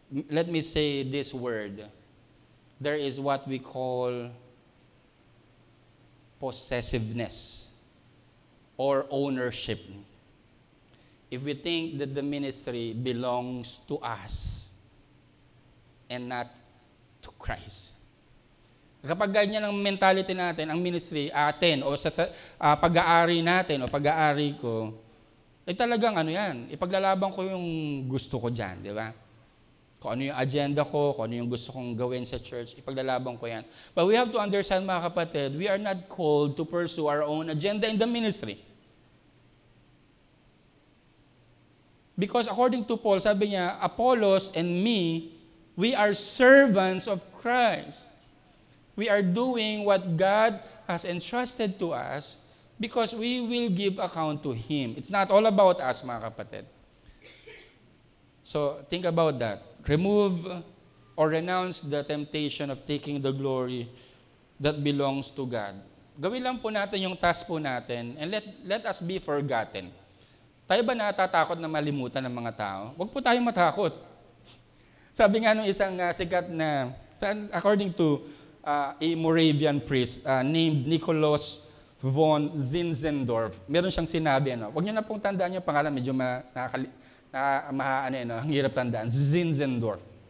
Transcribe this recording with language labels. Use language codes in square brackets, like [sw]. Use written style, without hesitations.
[en] Let me say this word. There is what we call possessiveness or ownership. If we think that the ministry belongs to us and not to Christ. [tl] Kapag ganyan ang mentality natin, ang ministry atin o sa pag-aari natin o pag-aari ko, talagang yan, ipaglalaban ko yung gusto ko dyan, di ba? Kung ano yung agenda ko, kung ano yung gusto kong gawin sa church, ipaglalaban ko yan. [en] But we have to understand, [tl] mga kapatid, [en] we are not called to pursue our own agenda in the ministry. Because according to Paul, [tl] sabi niya, [en] Apollos and me, we are servants of Christ. We are doing what God has entrusted to us because we will give account to Him. It's not all about us, [tl] mga kapatid. [en] So, think about that. Remove or renounce the temptation of taking the glory that belongs to God. [tl] Gawin lang po natin yung task po natin [en] and let us be forgotten. [tl] Tayo ba natatakot na malimutan ng mga tao? Huwag po tayong matakot. Sabi nga nung isang sikat na, [en] according to a Moravian priest named [tl] Nicholas von Zinzendorf, meron siyang sinabi, huwag niyo na pong tandaan yung pangalan, medyo ang hirap tandaan, Zinzendorf.